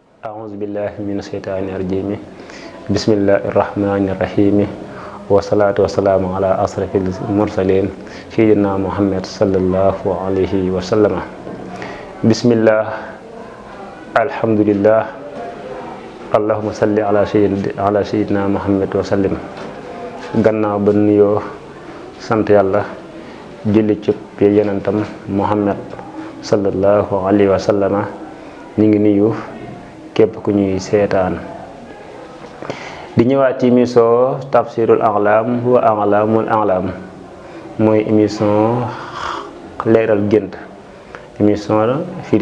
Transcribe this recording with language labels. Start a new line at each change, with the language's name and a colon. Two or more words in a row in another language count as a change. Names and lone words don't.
Arabic: أعوذ بالله من الشيطان الرجيم بسم الله الرحمن الرحيم والصلاة والسلام على أشرف المرسلين سيدنا محمد صلى الله عليه وسلم بسم الله الحمد لله اللهم صل على سيدنا محمد وسلم
Wolof: gannaaw ba nuyoo sant yàlla julli ci yonentam Muhammad
Arabic: صلى الله عليه وسلم
Wolof: ñu ngi nuyu képp ku ñuy seetaan di ñëwaat ci émission tafsirul a'lam wa a'lamul a'lam mooy émission leeral gént émission firi